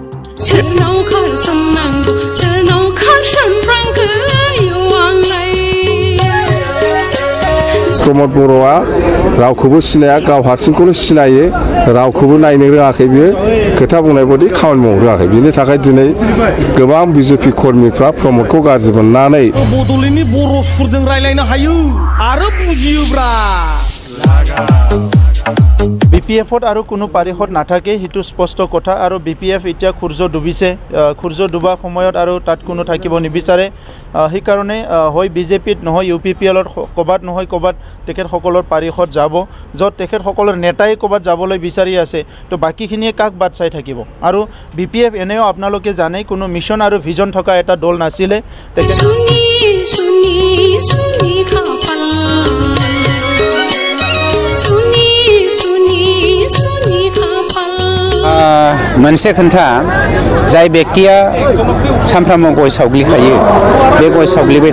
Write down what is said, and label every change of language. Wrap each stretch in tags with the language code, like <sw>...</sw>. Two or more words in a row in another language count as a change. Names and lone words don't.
<brx>प्रमद बर'आ रावखौबो सिनाया गाव हारसिंखौनो सिनायो रावखौबो नायनो रोङाखै बियो खोथा बुंनाय बायदि खामानि मावनो रोङाखै बिनि थाखाय दिनै गोबां BJP कर्मीफ्रा प्रमदखौ गाज्रि मोननानै बड'लेण्डनि बर' सुरजों रायलायनो हायो आरो बुजियोब्रा BPF आरो</brx> <as>কোনো পাৰিষদ নাথাকে হিতু স্পষ্ট কথা আৰু BPF এতিয়া খুৰ্জ ডুবিছে খুৰ্জ ডুবা সময়ত আৰু তাত কোনো থাকিব নিবিচাৰে সেই কাৰণে হয় BJPত নহয় UPPLত কবাত নহয় কবাত তেখেত সকলৰ পাৰিষদ যাব যত তেখেত সকলৰ নেতাই কবাত যাবলৈ বিচাৰি আছে তো বাকিখিনিয়ে কাক বাদ চাই থাকিব আৰু BPF এনেও আপোনালোকে জানে কোনো মিছন আৰু ভিজন থকা এটা দল নাছিলে তেখেত</as> <brx>मोनसे खोन्था जाय व्यक्तिया सानफ्रामबो गय सावग्लिखायो बे गय सावग्लिबाय</brx>